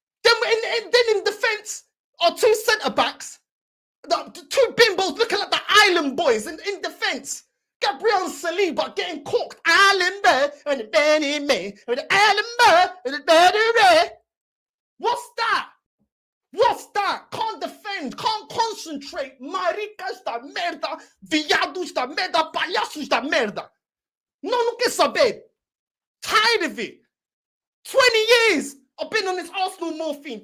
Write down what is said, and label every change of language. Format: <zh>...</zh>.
<en>Then in defence, our 2 centre-backs, the 2 bimbos looking like the Island Boys in defence. Gabriel Saliba getting cooked. Island Boy, and the Benny May, and the Island Boy, and the Benny Ray. What's that? Can't defend, can't concentrate.</en> <pt>Maricas da merda, viados da merda, palhaços da merda. Não quer saber.</pt> <en>Tired of it. 20 years I've been on this Arsenal morphine.</en>